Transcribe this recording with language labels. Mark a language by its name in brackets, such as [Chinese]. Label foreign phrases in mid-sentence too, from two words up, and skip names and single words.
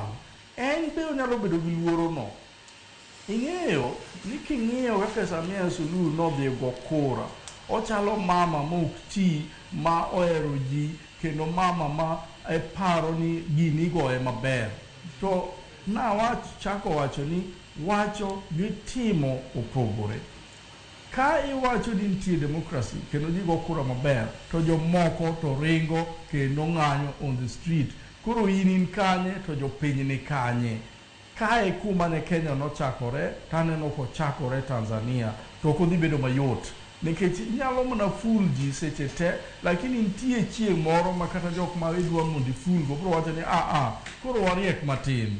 [Luo (Kenya and Tanzania)] En be onyalo bedo gi luoro no. Ing'eyo ni king'iyo kaka Samia Suluhu nodhi go kura, ochalo mama ma ok ti, ma ohero ji, kendo mama ma paro ni gini igoye maber. To chako wacho ni wacho gi timo opogore. Ka iwacho ni nitie demokrasi kendo ji go kura maber, to jomoko to ringo kendo ng'anyo [English] on the street. [Luo (Kenya and Tanzania)] Koro in kanye to jopiny ni kanye. Kae kuma ne Kenya nochakore, taneno kochakore Tanzania, to kodhi bedo mayot. Nikech inyalo mana ful ji seche te, lakini nitie chieng' moro ma kata jok ma idwa mondo iful go, bro wacho ni koro wariek matin.